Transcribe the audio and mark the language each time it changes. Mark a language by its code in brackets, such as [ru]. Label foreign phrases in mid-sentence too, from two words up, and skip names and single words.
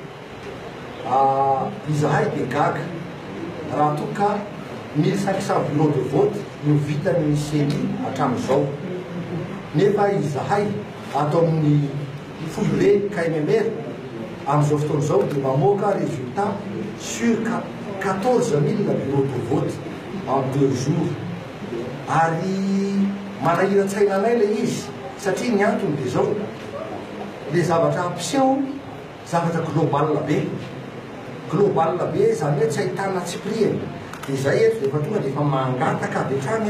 [mg] izahay dia gaga raha toa ka 1500 [fr] bureau de vote [mg] no vitan'ny CENI hatramin'izao nefa izahay atao amin'ny foibe KMR amin'izao fotoan'izao dia mamoaka [fr] résultat sur 14 000 bureau de vote en 2 jours [mg] ary manahira-tsaina anay le izy satria ny antony dia zao le zavatra ampiseho zavatra global be zany hoe tsy ahitana tsipriany dia zay eto rehefa tonga dia efa mangataka avy hatrany